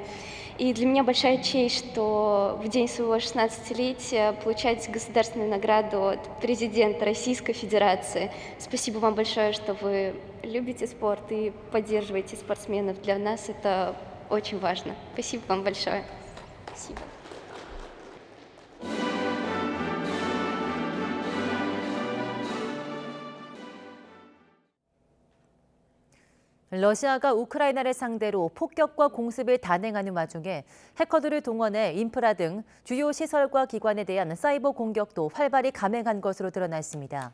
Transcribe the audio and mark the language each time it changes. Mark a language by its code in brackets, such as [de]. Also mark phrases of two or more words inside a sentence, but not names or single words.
[ru] И для меня большая честь, что в день своего 16-летия получать государственную награду от президента Российской Федерации. Спасибо вам большое, что вы любите спорт и поддерживаете спортсменов. Для нас это очень важно. Спасибо вам большое. Спасибо. [ko] 러시아가 우크라이나를 상대로 폭격과 공습을 단행하는 와중에 해커들을 동원해 인프라 등 주요 시설과 기관에 대한 사이버 공격도 활발히 감행한 것으로 드러났습니다.